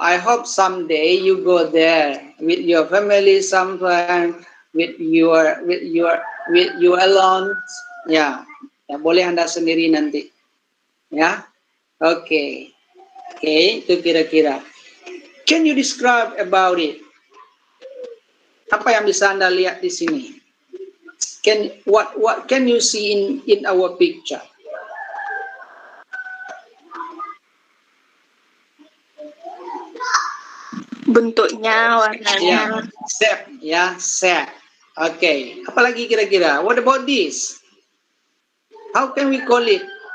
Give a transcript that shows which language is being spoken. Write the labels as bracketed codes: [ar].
[en] I hope someday you go there with your family, sometime with you alone. [id] Ya, boleh Anda sendiri nanti. Ya, oke, itu kira-kira. [en] Can you describe about it? [id] Apa yang bisa Anda lihat di sini? [en] What can you see in our picture? [id] Bentuknya, warnanya. [en] Shape. Okay. [id] Apalagi kira-kira? [en] What about this? How can we call it?